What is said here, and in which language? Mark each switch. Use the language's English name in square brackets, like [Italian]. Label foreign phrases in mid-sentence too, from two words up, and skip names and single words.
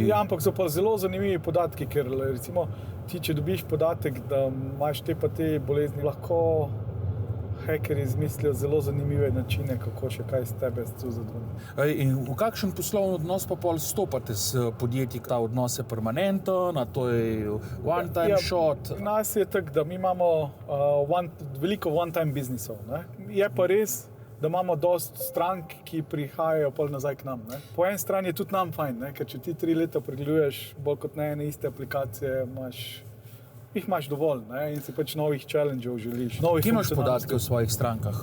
[Slovenian] Ja, ampak so pa zelo zanimivi podatki, ker recimo ti, če dobiš podatek, da imaš te pa te bolezni, lahko hekeri izmislijo zelo zanimive načine, kako še kaj z tebe zadvoni. In v kakšen poslovni odnos pa pol stopate s podjetji? Ta odnos je permanenten, a to je [English] one time shot? [Slovenian] Nas je tako, da mi imamo veliko [English] one time [Slovenian] biznisov. Ne? Je pa res, da imamo dost strank, ki prihajajo pol nazaj k nam. Ne? Po eni strani je tudi nam fajn, ne? Ker če ti 3 leta pregleduješ bolj kot ne ene iste aplikacije, jih imaš dovolj, ne? In si pač novih challenge-ov želiš. Kje imaš podatke v svojih strankah?